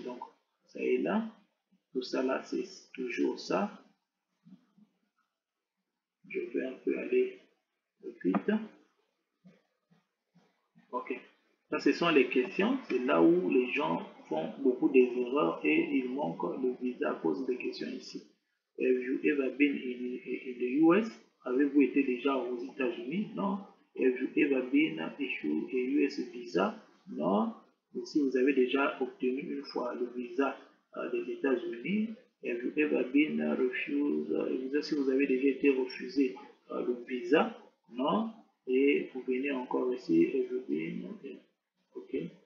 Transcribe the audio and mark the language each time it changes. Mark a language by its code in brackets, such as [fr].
[fr] Donc, ça est là. Tout ça là, c'est toujours ça. Je vais un peu aller vite. Ok. Ça, ce sont les questions. C'est là où les gens font beaucoup d'erreurs et ils manquent le visa à cause des questions ici. [en] Have you ever been in the US? [fr] Avez-vous été déjà aux États-Unis? Non. [en] Have you ever been issued a US visa? [fr] Non. Et si vous avez déjà obtenu une fois le visa des États-Unis, [en] have you ever been refused? [fr] Si vous avez déjà été refusé le visa? Non. Et vous venez encore ici, [en] have you been, [fr] ok.